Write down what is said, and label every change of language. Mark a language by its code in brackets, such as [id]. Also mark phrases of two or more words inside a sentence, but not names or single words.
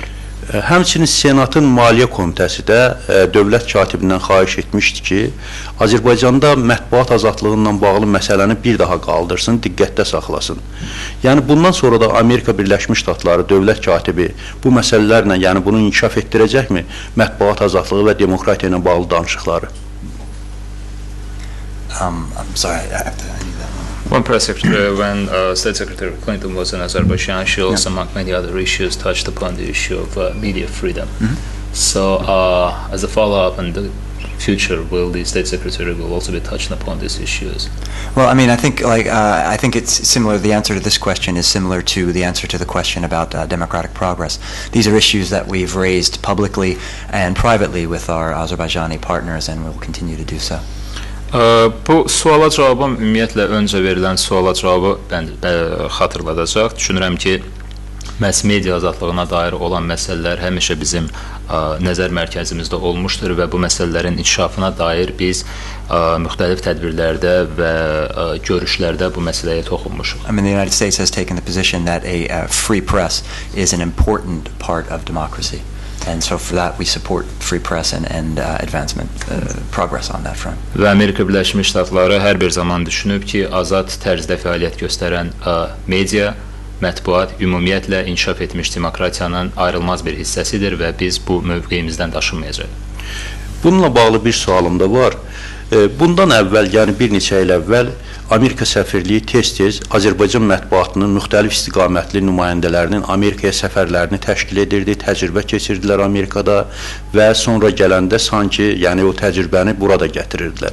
[az] Həmçinin Senatın Maliyyə Komitəsi də dövlət katibindən xahiş etmişdi ki, Azərbaycanda mətbuat azadlığından bağlı məsələni bir daha qaldırsın, diqqətdə saxlasın. Yəni, bundan sonra da Amerika Birləşmiş Ştatları dövlət katibi bu məsələlərlə, yəni bunu inkişaf etdirəcəkmi? Mətbuat azadlığı və demokratiya ilə bağlı danışıqları. [en] I'm sorry, I need that one. One press secretary, when State Secretary Clinton was in Azerbaijan, she also, among many other issues, touched upon the issue of media freedom. So, as a follow-up in the future, will the State Secretary will also be touching upon these issues? Well, I mean, I think it's similar. The answer to this question is similar to the answer to the question about democratic progress. These are issues that we've raised publicly and privately with our Azerbaijani partners, and we'll continue to do so. [az] Bu suala cavabım ümumiyyətlə öncə verilən suala cavabı xatırladacaq. Düşünürəm ki, məhz media azadlığına dair olan məsələlər həmişə bizim nəzər mərkəzimizdə olmuşdur və bu məsələlərin inkişafına dair biz müxtəlif tədbirlərdə və görüşlərdə bu məsələyə toxunmuşuq. [en] I mean, the United States has taken the position that a free press is an important part of democracy. And so for that we support free press and advancement, progress on that front. [az] Və Amerika Birləşmiş Ştatları hər bir zaman düşünüb ki, azad tərzdə fəaliyyət göstərən media, mətbuat ümumiyyətlə inkişaf etmiş demokratiyanın ayrılmaz bir hissəsidir və biz bu mövqeyimizdən daşınmayacaq. Bununla bağlı bir sualım da var. Bundan əvvəl, yəni bir neçə il əvvəl Amerika səfirliyi tez-tez Azərbaycan mətbuatının müxtəlif istiqamətli nümayəndələrinin Amerikaya səfərlərini təşkil edirdi, təcrübə keçirdilər Amerikada və sonra gələndə sanki yəni o təcrübəni burada gətirirdilər.